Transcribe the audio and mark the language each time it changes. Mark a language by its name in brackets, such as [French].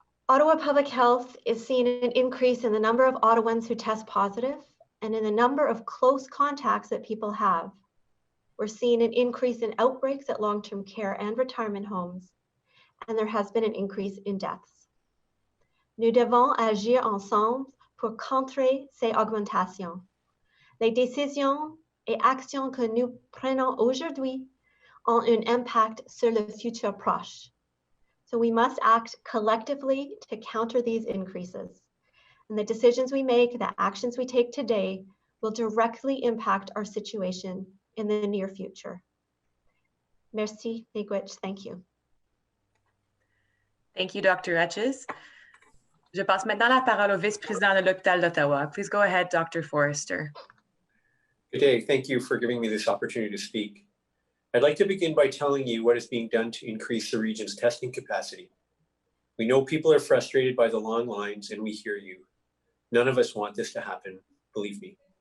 [English] Ottawa Public Health is seeing an increase in the number of Ottawans who test positive and in the number of close contacts that people have. We're seeing an increase in outbreaks at long-term care and retirement homes, and there has been an increase in deaths. [French] Nous devons agir ensemble pour contrer ces augmentations. Les décisions et actions que nous prenons aujourd'hui ont un impact sur le futur proche. [English] So we must act collectively to counter these increases. And the decisions we make, the actions we take today will directly impact our situation in the near future. [French] Merci, [English] Miigwech. Thank you. Thank you, Dr. Etches. [French] Je passe maintenant la parole au vice-président de l'hôpital d'Ottawa. [English] Please go ahead, Dr. Forrester. Good day. Thank you for giving me this opportunity to speak. I'd like to begin by telling you what is being done to increase the region's testing capacity. We know people are frustrated by the long lines, and we hear you. None of us want this to happen, believe me.